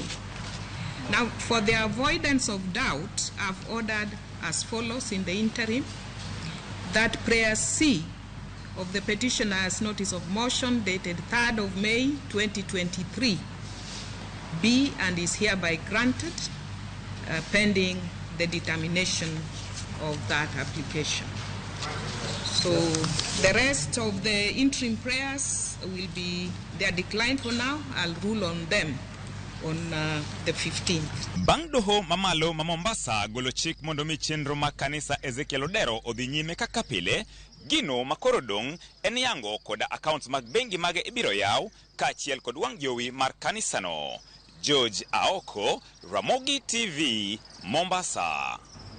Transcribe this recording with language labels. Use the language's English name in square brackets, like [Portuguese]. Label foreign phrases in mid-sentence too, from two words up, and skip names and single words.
[English] Now, for the avoidance of doubt, I've ordered as follows in the interim that prayer C of the petitioner's notice of motion dated 3rd of May 2023 be and is hereby granted pending the determination of that application. So the rest of the interim prayers they are declined for now. I'll rule on them on the 15th. [Luo (Kenya and Tanzania)] Bang' Doho mamalo ma Mombasa golo chik mondo mi chenro ma kanisa Ezekiel odhi nyime kaka pile, gino makoro dong' en yango koda accounts mag bengi mage ibiro yaw kaachiel kod wang' jowi mar kanisa no. George Aoko, Ramogi TV, Mombasa.